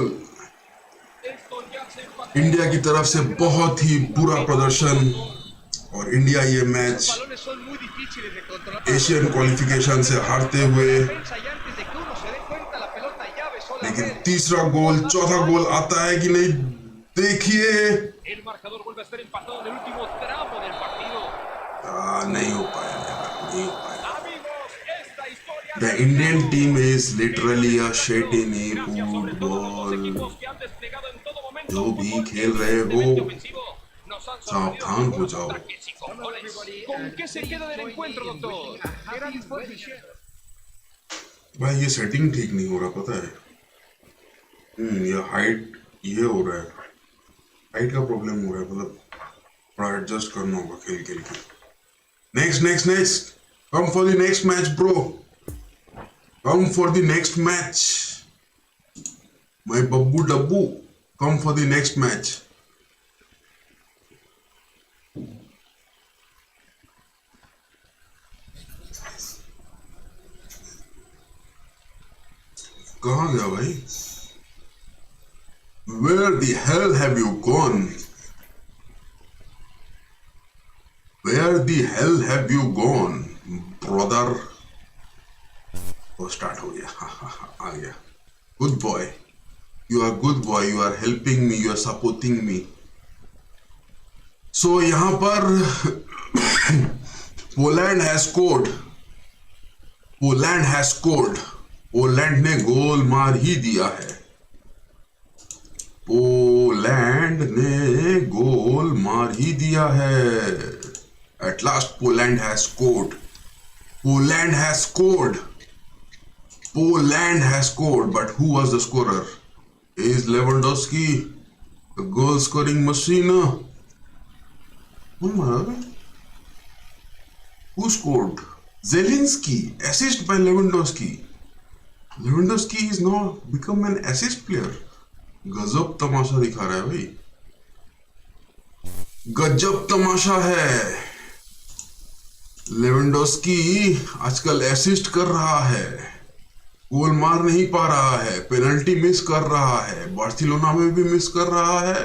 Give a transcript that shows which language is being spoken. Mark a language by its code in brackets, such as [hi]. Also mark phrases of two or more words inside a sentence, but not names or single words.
[es] Esto ya se empató. [hi] इंडिया की तरफ से बहुत ही बुरा प्रदर्शन और इंडिया ये [es] Los [hi] मैच [es] balones son muy difíciles de controlar. [hi] एशियन क्वालिफिकेशन से हारते हुए [es] Defensa y antes de [hi] लेकिन तीसरा गोल चौथा गोल आता है कि नहीं देखिए। [es] El marcador vuelve a estar empatado en el último tramo del partido. [hi] नहीं हो पाया यार, नहीं हो पाया। [es] Amigos, esta historia [en] The [es] ha [en] Indian [es] terminado. [en] team is literally a [es] Gracias [en] shit in [es] sobre todo a los dos [en] football. [es] equipos que han desplegado en todo momento [hi] जो [es] un [hi] भी [es] fútbol [hi] खेल रहे हो [es] evidentemente ofensivo. Nos han sorprendido [hi] सावधान [es] con [hi] हो [es] buenos [hi] जाओ। [es] ataques y con goles. ¿Con qué se queda del encuentro, doctor? Gran disposición. [hi] भाई ये सेटिंग ठीक नहीं हो रहा, पता है। ये हाइट ये हो रहा है, हाइट का प्रॉब्लम हो रहा है, मतलब थोड़ा एडजस्ट करना होगा खेल खेल के। [en] next next next, come for the next match bro, come for the next match my Babbu Dabbu, come for the next match. [hi] कहाँ गया भाई? [en] Where the hell have you gone? Where the hell have you gone, brother? [hi] वो स्टार्ट हो गया, आ गया। [en] Good boy, you are good boy, you are helping me, you are supporting me. So [hi] यहाँ पर [en] पोलैंड has scored. पोलैंड has scored. [hi] पोलैंड ने गोल मार ही दिया है। पोलैंड ने गोल मार ही दिया है। [en] At last Poland has scored. Poland has scored. Poland has scored. But who was the scorer? Is Lewandowski the goal scoring machine? Who scored? Zelensky. Assist by Lewandowski. Lewandowski is now become an assist player. [hi] गजब तमाशा दिखा रहा है भाई, गजब तमाशा है। लेवेंडोस्की आजकल असिस्ट कर रहा है, गोल मार नहीं पा रहा है, पेनल्टी मिस कर रहा है, बार्सिलोना में भी मिस कर रहा है।